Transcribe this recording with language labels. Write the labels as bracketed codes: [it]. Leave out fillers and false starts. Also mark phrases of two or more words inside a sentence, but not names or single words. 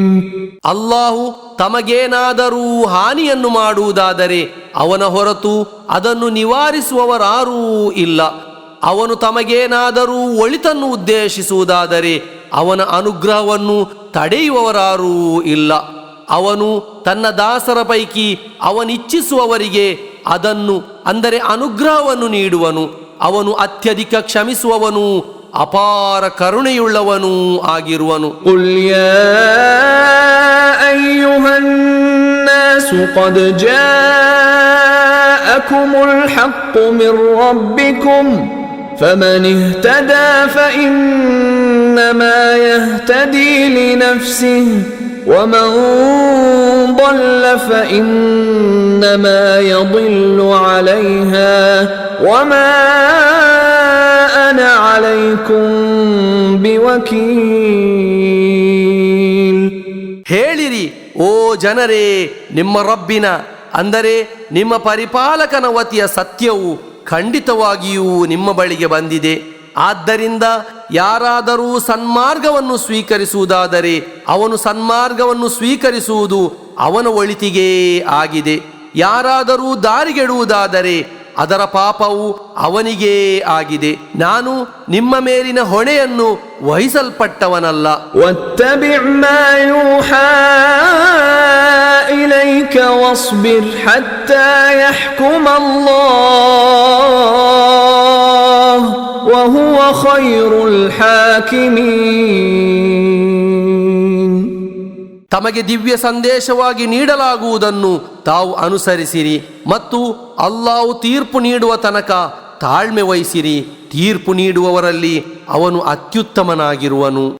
[kn] ಅಲ್ಲಾಹು ತಮಗೇನಾದರೂ ಹಾನಿಯನ್ನು ಮಾಡುವುದಾದರೆ ಅವನ ಹೊರತು ಅದನ್ನು ನಿವಾರಿಸುವವರಾರೂ ಇಲ್ಲ. ಅವನು ತಮಗೇನಾದರೂ ಒಳಿತನ್ನು ಉದ್ದೇಶಿಸುವುದಾದರೆ ಅವನ ಅನುಗ್ರಹವನ್ನು ತಡೆಯುವವರಾರೂ ಇಲ್ಲ. ಅವನು ತನ್ನ ದಾಸರ ಪೈಕಿ ಅವನಿಚ್ಛಿಸುವವರಿಗೆ ಅದನ್ನು ಅಂದರೆ ಅನುಗ್ರಹವನ್ನು ನೀಡುವನು. ಅವನು ಅತ್ಯಧಿಕ ಕ್ಷಮಿಸುವವನು, ಅಪಾರ ಕರುಣೆಯುಳ್ಳವನೂ ಆಗಿರುವನು. [ar] قُلْ يَا أَيُّهَا النَّاسُ قَدْ جَاءَكُمُ الْحَقُّ مِنْ رَبِّكُمْ فَمَنِ اهْتَدَى فَإِنَّمَا يَهْتَدِي لِنَفْسِهِ وَمَنْ ضَلَّ فَإِنَّمَا يَضِلُّ عَلَيْهَا وَمَا أَنَا عَلَيْكُمْ بِوَكِيلٍ. [kn] ಹೇಳಿರಿ, ಓ ಜನರೇ, ನಿಮ್ಮ ರಬ್ಬಿನ ಅಂದರೆ ನಿಮ್ಮ ಪರಿಪಾಲಕನ ವತಿಯ ಸತ್ಯವು ಖಂಡಿತವಾಗಿಯೂ ನಿಮ್ಮ ಬಳಿಗೆ ಬಂದಿದೆ. ಆದ್ದರಿಂದ ಯಾರಾದರೂ ಸನ್ಮಾರ್ಗವನ್ನು ಸ್ವೀಕರಿಸುವುದಾದರೆ ಅವನು ಸನ್ಮಾರ್ಗವನ್ನು ಸ್ವೀಕರಿಸುವುದು ಅವನ ಒಳಿತಿಗೇ ಆಗಿದೆ. ಯಾರಾದರೂ ದಾರಿಗೆಡುವುದಾದರೆ ಅದರ ಪಾಪವು ಅವನಿಗೇ ಆಗಿದೆ. ನಾನು ನಿಮ್ಮ ಮೇಲಿನ ಹೊಣೆಯನ್ನು ವಹಿಸಲ್ಪಟ್ಟವನಲ್ಲ. [ar] وَاتَّبِعْ مَا يُوحَى إِلَيْكَ وَاصْبِرْ حَتَّى يَحْكُمَ اللَّهُ وَهُوَ خَيْرُ الْحَاكِمِينَ. [kn] ತಮಗೆ ದಿವ್ಯ ಸಂದೇಶವಾಗಿ ನೀಡಲಾಗುವುದನ್ನು ತಾವು ಅನುಸರಿಸಿರಿ ಮತ್ತು ಅಲ್ಲಾಹು ತೀರ್ಪು ನೀಡುವ ತನಕ ತಾಳ್ಮೆ ವಹಿಸಿರಿ. ತೀರ್ಪು ನೀಡುವವರಲ್ಲಿ ಅವನು ಅತ್ಯುತ್ತಮನಾಗಿರುವನು.